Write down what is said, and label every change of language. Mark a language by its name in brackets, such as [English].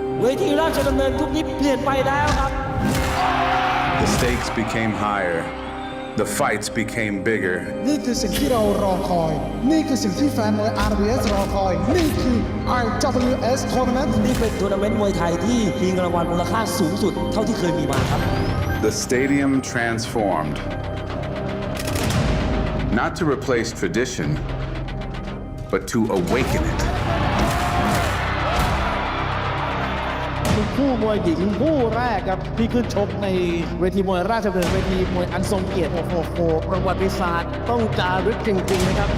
[Thai] เวทีราชดำเนินทุกนี้เปลี่ยนไปแล้วครับ [English] The stakes became higher. The fights became bigger. [Thai] นี่คือสิ่งที่เรารอคอย นี่คือสิ่งที่แฟนมวย RWS รอคอย นี่คือ RWS Tournament นี่เป็นทัวร์นาเมนต์มวยไทยที่มีเงินรางวัลมูลค่าสูงสุดเท่าที่เคยมีมาครับ [English] The stadium transformed. Not to replace tradition, but to awaken it. [Thai] คู่มวยหญิงคู่แรกครับที่ขึ้นชกในเวทีมวยราชดำเนินเวทีมวยอันทรงเกียรติโอ้โหประวัติศาสตร์ต้องจารึกจริงๆนะครับ